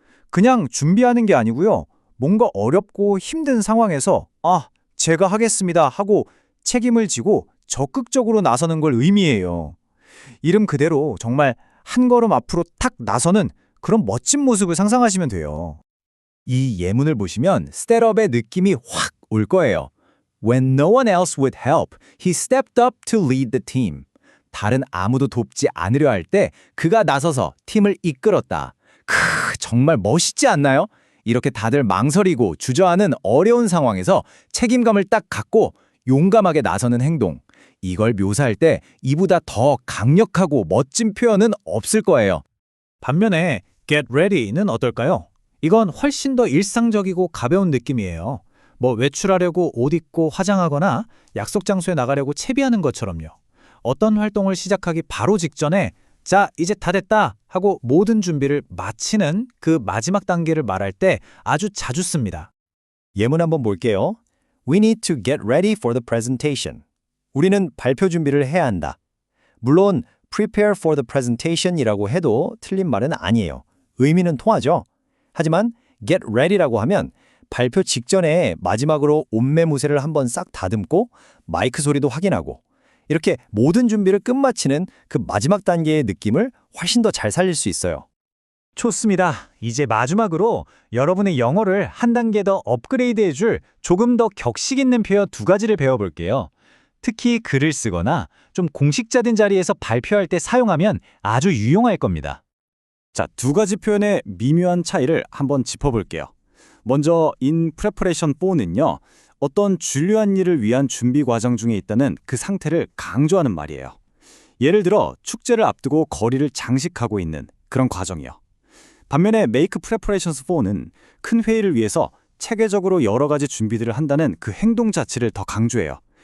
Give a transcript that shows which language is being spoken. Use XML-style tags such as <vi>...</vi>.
<ko>그냥 준비하는 게 아니고요. 뭔가 어렵고 힘든 상황에서 제가 하겠습니다 하고 책임을 지고 적극적으로 나서는 걸 의미해요. 이름 그대로 정말 한 걸음 앞으로 탁 나서는 그런 멋진 모습을 상상하시면 돼요. 이 예문을 보시면 스텝업의 느낌이 확 올 거예요.</ko> <en>When no one else would help, he stepped up to lead the team.</en> <ko>다른 아무도 돕지 않으려 할 때 그가 나서서 팀을 이끌었다. 정말 멋있지 않나요? 이렇게 다들 망설이고 주저하는 어려운 상황에서 책임감을 딱 갖고 용감하게 나서는 행동. 이걸 묘사할 때 이보다 더 강력하고 멋진 표현은 없을 거예요. 반면에 get ready는 어떨까요? 이건 훨씬 더 일상적이고 가벼운 느낌이에요. 뭐 외출하려고 옷 입고 화장하거나 약속 장소에 나가려고 채비하는 것처럼요. 어떤 활동을 시작하기 바로 직전에 자, 이제 다 됐다 하고 모든 준비를 마치는 그 마지막 단계를 말할 때 아주 자주 씁니다. 예문 한번 볼게요.</ko> <en>We need to get ready for the presentation.</en> <ko>우리는 발표 준비를 해야 한다. 물론</ko> <en>prepare for the presentation</en> <ko>이라고 해도 틀린 말은 아니에요. 의미는 통하죠. 하지만 get ready라고 하면 발표 직전에 마지막으로 옷매무새를 한번 싹 다듬고 마이크 소리도 확인하고 이렇게 모든 준비를 끝마치는 그 마지막 단계의 느낌을 훨씬 더 잘 살릴 수 있어요. 좋습니다. 이제 마지막으로 여러분의 영어를 한 단계 더 업그레이드해줄 조금 더 격식 있는 표현 두 가지를 배워볼게요. 특히 글을 쓰거나 좀 공식적인 자리에서 발표할 때 사용하면 아주 유용할 겁니다. 자, 두 가지 표현의 미묘한 차이를 한번 짚어볼게요. 먼저 in preparation for는요. 어떤 중요한 일을 위한 준비 과정 중에 있다는 그 상태를 강조하는 말이에요. 예를 들어 축제를 앞두고 거리를 장식하고 있는 그런 과정이요. 반면에 make preparations for는 큰 회의를 위해서 체계적으로 여러 가지 준비들을 한다는 그 행동 자체를 더 강조해요.</ko>